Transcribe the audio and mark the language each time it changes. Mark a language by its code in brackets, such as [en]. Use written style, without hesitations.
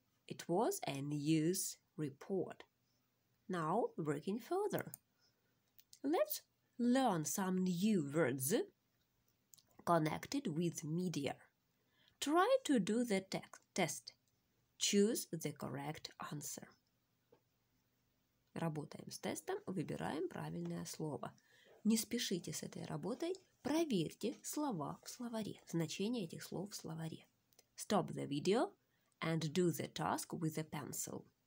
[en] It was a news report. Now, working further. Let's learn some new words connected with media. Try to do the test. Choose the correct answer. [ru] Работаем с тестом, выбираем правильное слово. Не спешите с этой работой, проверьте слова в словаре, значение этих слов в словаре. [en] Stop the video and do the task with a pencil.